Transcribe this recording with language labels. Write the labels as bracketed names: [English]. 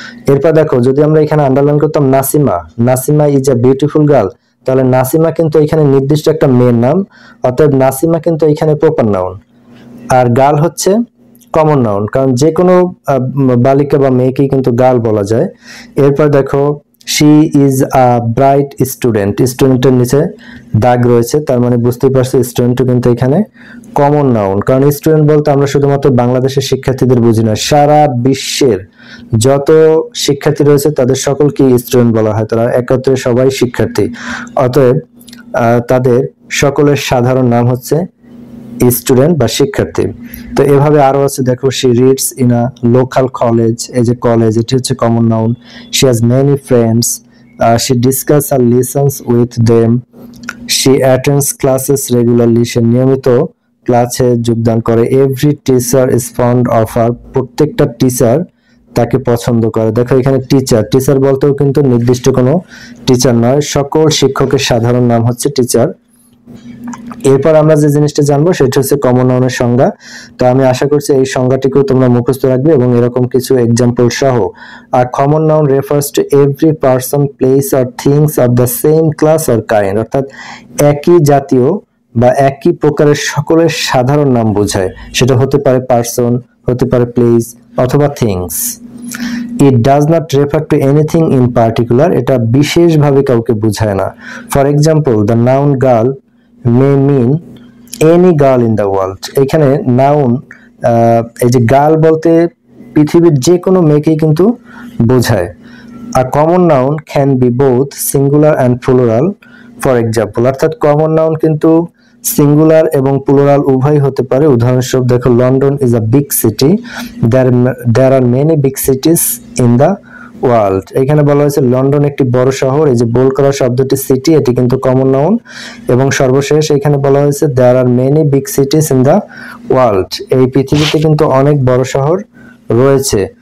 [Bangla] এরপর দেখো যদি আমরা এখানে আন্ডারলাইন করতাম Nasima, [English] Nasima is a beautiful girl, [Bangla] তাহলে নাসিমা কিন্তু এখানে নির্দিষ্ট একটা মেয়ের নাম, অতএব নাসিমা কিন্তু এখানে প্রপার নাউন। আর গার্ল হচ্ছে কমন নাউন, কারণ যে কোনো বালিকা বা মেয়েকেই কিন্তু গার্ল বলা যায়। এরপর দেখো [English] she is a bright student। [Bangla] স্টুডেন্টের নিচে দাগ রয়েছে, তার মানে বুঝতেই পারছো স্টুডেন্টও কিন্তু এখানে কমন নাউন, কারণ স্টুডেন্ট বলতে আমরা শুধুমাত্র বাংলাদেশের শিক্ষার্থীদের বুঝি না, সারা বিশ্বের যত শিক্ষার্থী রয়েছে তাদের সকলকে স্টুডেন্ট বলা হয়। তারা একত্রে সবাই শিক্ষার্থী, অতএব তাদের সকলের সাধারণ নাম হচ্ছে স্টুডেন্ট বা শিক্ষার্থী। তো এভাবে আরো আছে দেখো [English] she reads in a local college। [Bangla] এই যে কলেজ, এটি হচ্ছে common noun. [English] she has many friends, she discuss her lessons with them, she attends classes regularly। [Bangla] সে নিয়মিত ক্লাসে যোগদান করে। [English] every teacher is fond of her। [Bangla] প্রত্যেকটা টিচার তাকে পছন্দ করে। দেখো এখানে টিচার, টিচার বলতেও কিন্তু নির্দিষ্ট কোনো টিচার নয়, সকল শিক্ষকের সাধারণ নাম হচ্ছে টিচার। এরপর আমরা যে জিনিসটা জানবো সেটা হচ্ছে কমন নাউনের সংজ্ঞা। তো আমি আশা করছি এই সংজ্ঞাটিকেও তোমরা মুখস্থ রাখবে এবং এরকম কিছু এক্সাম্পল সহ। [English] আর common noun refers to every person, place or things of the same class or kind. [Bangla] অর্থাৎ একই জাতীয় বা একই প্রকারের সকলের সাধারণ নাম বোঝায়। সেটা হতে পারে পারসন, হতে পারে প্লেস অথবা things. [English] it does not refer to anything in particular, [Bangla] এটা বিশেষভাবে কাউকে বোঝায় না। [English] For example, the noun girl may mean any girl in the world. [Bangla] এখানে নাউন এই যে গার্ল বলতে পৃথিবীর যে কোনো মেয়েকেই কিন্তু বোঝায়। [English] A common noun can be both singular and plural, for example, [Bangla] অর্থাৎ কমন নাউন কিন্তু সিঙ্গুলার এবং প্লুরাল উভয় হতে পারে। উদাহরণস্বরূপ দেখো, [English] London is a big city, there are many big cities in the world. [Bangla] এখানে বলা হয়েছে লন্ডন একটি বড় শহর। এই যে বোল্ড করা শব্দটি সিটি, এটি কিন্তু কমন নাউন। এবং সর্বশেষ এখানে বলা হয়েছে [English] there are many big cities in the world, [Bangla] এই পৃথিবীতে কিন্তু অনেক বড় শহর রয়েছে।